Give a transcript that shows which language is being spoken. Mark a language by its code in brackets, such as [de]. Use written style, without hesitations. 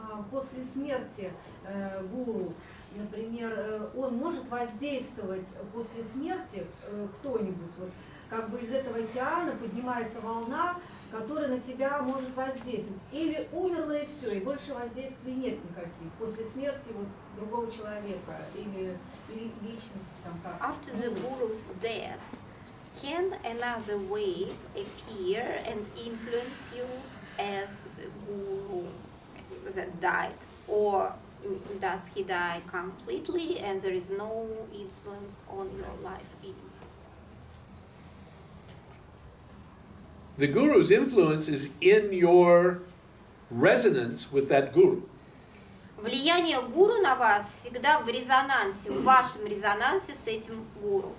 [ru] После смерти гуру, например, он может воздействовать после смерти кто-нибудь, вот, как бы из этого океана поднимается волна, которая на тебя может воздействовать. Или умерла и все, и больше воздействий нет никаких. После смерти вот другого человека или личности там как. [en] After the guru's death, can another wave appear and influence you as the guru that died? Or does he die completely and there is no influence on your life anymore? The guru's influence is in your resonance with that guru. [ru] Влияние гуру на вас всегда в резонансе, в вашем резонансе с этим гуру.